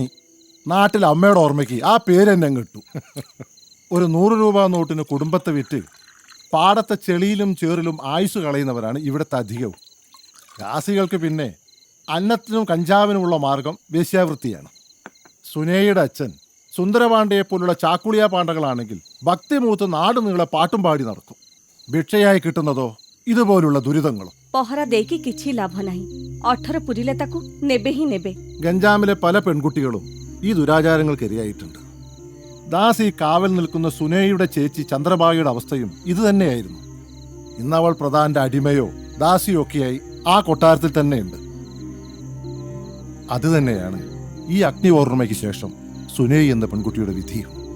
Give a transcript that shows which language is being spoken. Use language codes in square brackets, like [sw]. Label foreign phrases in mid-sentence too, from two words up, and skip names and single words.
[ml] നാട്ടിൽ അമ്മയുടെ ഓർമ്മയ്ക്ക് ആ പേര് തന്നെ കിട്ടും. ഒരു 100 രൂപ നോട്ടിന് കുടുംബത്തെ വിറ്റ് പാടത്തെ ചെളിയിലും ചേറിലും ആയുസ് കളയുന്നവരാണ് ഇവിടുത്തെ അധികവും. രാസികൾക്ക് പിന്നെ അന്നത്തിനും കഞ്ചാവിനുമുള്ള മാർഗം വേശ്യാവൃത്തിയാണ്. സുനേയുടെ അച്ഛൻ സുന്ദരപാണ്ഡയെ പോലുള്ള ചാക്കുളിയ പാണ്ഡകളാണെങ്കിൽ ഭക്തി മൂത്ത് നാട് നീളെ പാട്ടും പാടി നടക്കും. ഭിക്ഷയായി കിട്ടുന്നതോ ഇതുപോലുള്ള ദുരിതങ്ങളും. [or] ପହରା ଦେଇକି କିଛି ଲାଭ ନାହିଁ। 18 ପୁରିଲେ ତାକୁ ନେବେ ହିଁ ନେବେ। [ml] ഗഞ്ചാമിലെ പല പെൺകുട്ടികളും ഈ ദുരാചാരങ്ങൾക്കിരയായിട്ടുണ്ട്. ദാസ് ഈ കാവൽ നിൽക്കുന്ന സുനേയുടെ ചേച്ചി ചന്ദ്രബായിയുടെ അവസ്ഥയും ഇതുതന്നെയായിരുന്നു. ഇന്നവൾ പ്രധാന്റെ അടിമയോ ദാസിയോ ഒക്കെയായി ആ കൊട്ടാരത്തിൽ തന്നെയുണ്ട്. അതുതന്നെയാണ് ഈ അഗ്നി ഓർമ്മയ്ക്ക് ശേഷം സുനൈ എന്ന പെൺകുട്ടിയുടെ വിധിയും.